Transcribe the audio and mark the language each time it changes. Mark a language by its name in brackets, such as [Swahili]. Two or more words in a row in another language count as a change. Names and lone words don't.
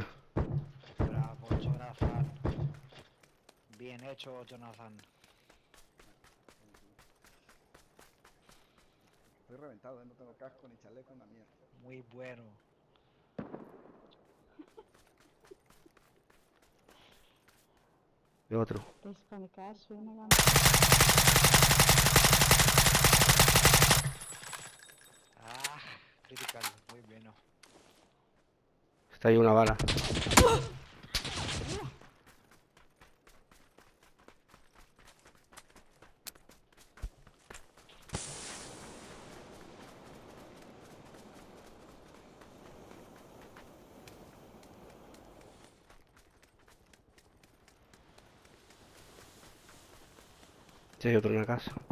[Spanish] Bravo Jonathan. Bien hecho Jonathan. Estoy reventado, no tengo casco ni chaleco, una mierda. Muy bueno. Veo otro. [Greek] Τα ισπανικά σου είναι γάμο. [Spanish] Ah, critical. Muy bueno. Está ahí una bala. Sí, hay otro en la casa.